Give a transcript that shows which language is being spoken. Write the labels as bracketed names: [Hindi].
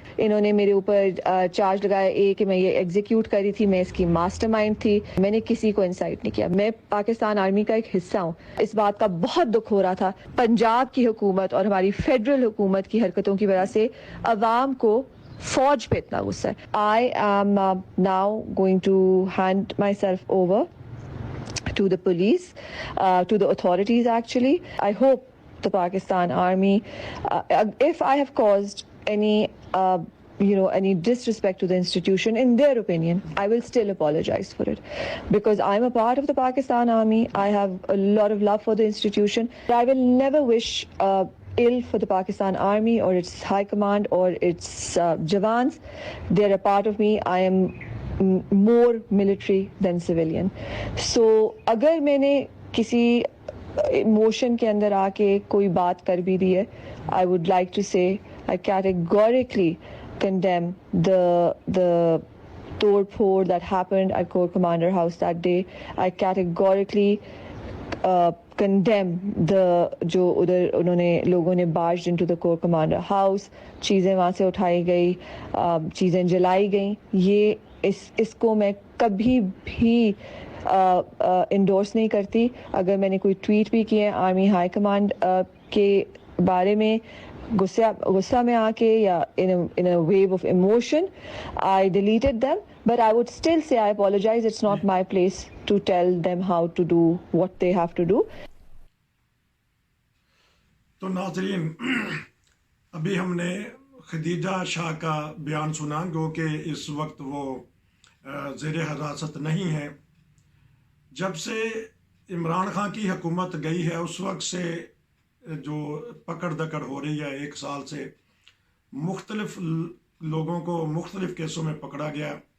[Urdu] انہوں نے میرے اوپر چارج لگایا کہ میں یہ ایگزیکیوٹ کر رہی تھی, میں اس کی ماسٹر مائنڈ تھی. میں نے کسی کو انسائٹ نہیں کیا. میں پاکستان آرمی کا ایک حصہ ہوں. اس بات کا بہت دکھ ہو رہا تھا پنجاب کی حکومت اور ہماری فیڈرل حکومت کی حرکتوں کی وجہ سے عوام کو فوج پہ اتنا غصہ ہے. [English] I am now going to hand myself over to the police, to the authorities actually. I hope the Pakistan Army, if I have caused any any disrespect to the institution in their opinion, I will still apologize for it because I'm a part of the Pakistan Army. I have a lot of love for the institution. I will never wish ill for the Pakistan Army or its high command or its Jawans. They're a part of me. I am more military than civilian. So [Urdu] اگر میں نے کسی motion کے اندر آ کے کوئی بات کر بھی دی ہے, [English] I would like to say I categorically condemn the tod phod that happened at Corps Commander House that day. I categorically [Urdu] condemn جو ادھر انہوں نے لوگوں نے [English] barged into the Corps Commander House, [Urdu] چیزیں وہاں سے اٹھائی گئی, چیزیں جلائی گئیں. یہ اس کو میں کبھی بھی انڈورس نہیں کرتی. اگر میں نے کوئی ٹویٹ بھی کیے آرمی ہائی کمانڈ کے بارے میں غصہ میں آ کے یا [English] in a wave of emotion, I deleted them, but I would still say I apologize. It's not my place to tell them how to do what they have to do. [Urdu] تو ناظرین، ابھی ہم نے خدیجہ شاہ کا بیان سنا، گو کہ اس وقت وہ زیر حراست نہیں ہے. جب سے عمران خان کی حکومت گئی ہے اس وقت سے جو پکڑ دکڑ ہو رہی ہے، 1 سال سے مختلف لوگوں کو مختلف کیسوں میں پکڑا گیا.